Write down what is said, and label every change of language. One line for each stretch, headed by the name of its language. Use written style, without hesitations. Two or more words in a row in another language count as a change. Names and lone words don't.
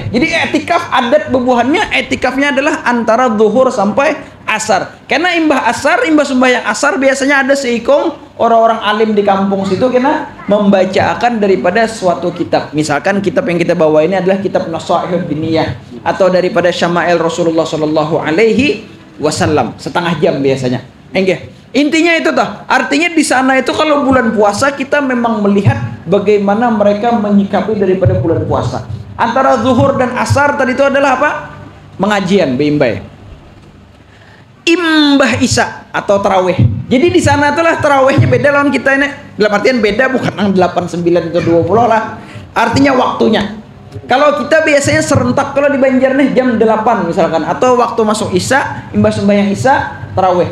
Banjar: Jadi etikaf adat bubuhannya etikafnya adalah antara zuhur sampai asar. Karena imbah sembahyang asar biasanya ada seikung orang-orang alim di kampung situ kena membacakan daripada suatu kitab.
Indonesian: Misalkan kitab yang kita bawa ini adalah kitab Nasaihud Diniyah atau daripada Syama'il Rasulullah
Arabic: صلى الله عليه وسلم.
Indonesian: Setengah jam biasanya. Intinya itu toh. Artinya di sana itu kalau bulan puasa kita memang melihat bagaimana mereka menyikapi daripada bulan puasa. Antara zuhur dan asar tadi itu adalah apa? Mengajian,
Banjar: beimbai. Imbah Isya atau tarawih. Jadi di sana itulah tarawihnya beda lawan kita ini.
Indonesian: Dalam artian beda bukan 8, 9 atau 20 lah. Artinya waktunya.
Banjar: Kalau kita biasanya serentak kalau di Banjar nih jam 8 misalkan atau waktu masuk Isya, imbah sembahyang Isya, tarawih.